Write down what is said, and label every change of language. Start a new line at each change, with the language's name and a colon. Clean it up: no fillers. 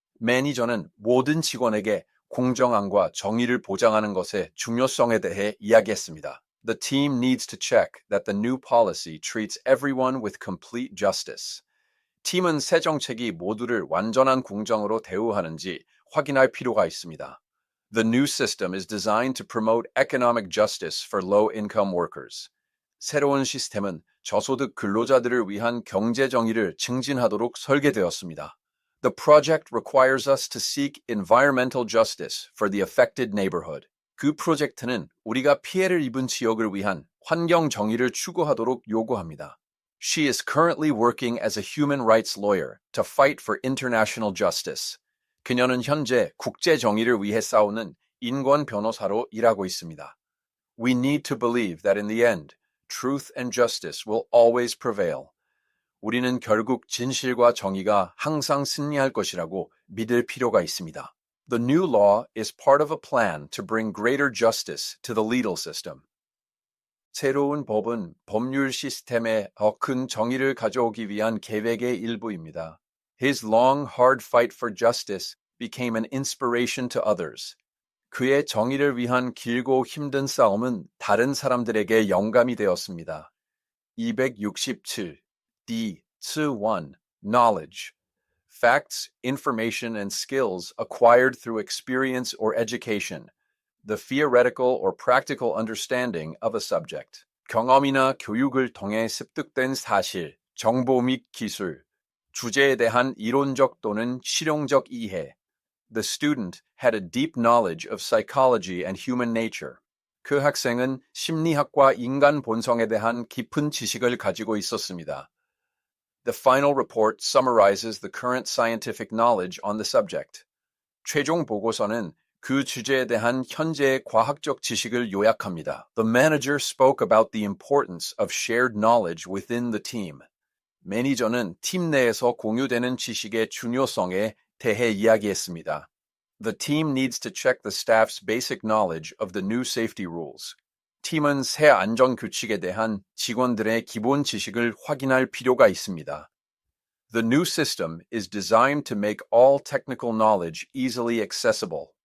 Korean: 매니저는 모든 직원에게 공정함과 정의를 보장하는 것의 중요성에 대해 이야기했습니다.
English: The team needs to check that the new policy treats everyone with complete justice.
Korean: 팀은 새 정책이 모두를 완전한 공정으로 대우하는지 확인할 필요가 있습니다.
English: The new system is designed to promote economic justice for low-income workers.
Korean: 새로운 시스템은 저소득 근로자들을 위한 경제 정의를 증진하도록 설계되었습니다.
English: The project requires us to seek environmental justice for the affected neighborhood.
Korean: 그 프로젝트는 우리가 피해를 입은 지역을 위한 환경 정의를 추구하도록 요구합니다.
English: She is currently working as a human rights lawyer to fight for international justice.
Korean: 그녀는 현재 국제 정의를 위해 싸우는 인권 변호사로 일하고 있습니다.
English: We need to believe that in the end, truth and justice will always prevail.
Korean: 우리는 결국 진실과 정의가 항상 승리할 것이라고 믿을 필요가 있습니다.
English: The new law is part of a plan to bring greater justice to the legal system.
Korean: 새로운 법은 법률 시스템에 더 큰 정의를 가져오기 위한 계획의 일부입니다.
English: His long, hard fight for justice became an inspiration to others.
Korean: 그의 정의를 위한 길고 힘든 싸움은 다른 사람들에게 영감이 되었습니다.
English: 267. D.1. Knowledge. Facts, information, and skills acquired through experience or education. The theoretical or practical understanding of a subject.
Korean: 경험이나 교육을 통해 습득된 사실, 정보 및 기술, 주제에 대한 이론적 또는 실용적 이해.
English: The student had a deep knowledge of psychology and human nature.
Korean: 그 학생은 심리학과 인간 본성에 대한 깊은 지식을 가지고 있었습니다.
English: The final report summarizes the current scientific knowledge on the subject.
Korean: 최종 보고서는 그 주제에 대한 현재의 과학적 지식을 요약합니다.
English: The manager spoke about the importance of shared knowledge within the team.
Korean: 매니저는 팀 내에서 공유되는 지식의 중요성에 대해 이야기했습니다.
English: The team needs to check the staff's basic knowledge of the new safety rules.
Korean: 팀은 새 안전 규칙에 대한 직원들의 기본 지식을 확인할 필요가 있습니다.
English: The new system is designed to make all technical knowledge easily accessible.